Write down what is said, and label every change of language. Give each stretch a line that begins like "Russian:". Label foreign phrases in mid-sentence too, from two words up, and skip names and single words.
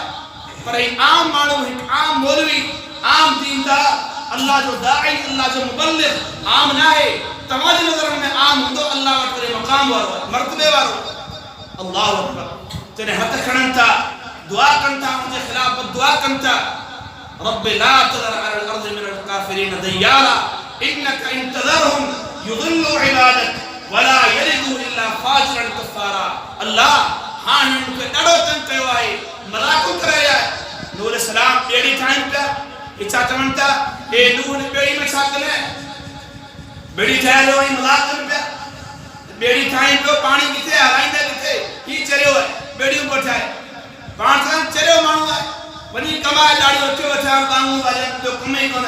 Sindhi: पर ही आम माण्हू, हिकु आम मौलवी, आम दीनदार, अल्लाह जो दाई, अल्लाह जो मुबल्लिग़ आम न आहे। तव्हांजी नज़रनि में आम हूंदो, अल्लाह वटि वरी मक़ाम वारो आहे, मर्तबे वारो।
Arabic: الله أكبر.
Sindhi: जॾहिं हथ खणनि था, दुआ कनि था, उनजे ख़िलाफ़ बददुआ कनि था,
Arabic: رب لا تذر على الأرض من الكافرين ديارا إنك إن تذرهم يضلوا عبادك ولا يلدوا إلا فاجرا كفارا.
Sindhi: अल्लाह हाणे मूंखे ॾाढो तंग कयो आहे, मज़ाक़ूं करे रहिया आहे। नूह अलैहिस्सलाम ॿेड़ी ठाहिनि पिया, हे छा चवनि था? हे नूह हिन ॿेड़ी में छा कनि? ॿेड़ी ठाहे ऐं मज़ाक़ कनि पिया। ॿेड़ी ठाही पियो, पाणी किथे हलाईंदा किथे? हीउ चरियो आहे, ॿेड़ियूं पियो ठाहे, पाण सां चरियो माण्हू आहे, वञी कमाए ॾाढी अचो अचा बांगूं वाले, ॿियो कम ई कोन्हे।